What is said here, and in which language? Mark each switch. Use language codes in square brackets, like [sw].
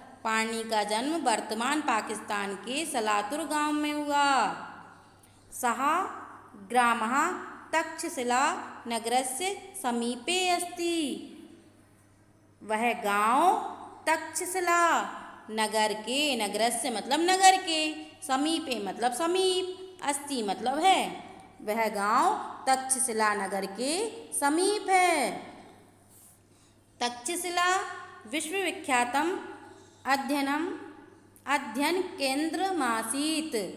[hi] पाणिनि का जन्म वर्तमान पाकिस्तान के सलातुर गांव में हुआ। [sa] सः ग्रामः तक्षशिला नगरस्य समीपे अस्ति। [hi] वह गांव तक्षशिला नगरस्य मतलब नगर के, समीपे मतलब समीप, अस्ति मतलब है। वह गांव तक्षशिला नगर के समीप है। [sa] तक्षशिला विश्वविख्यातम अध्ययन केंद्रमासीत्।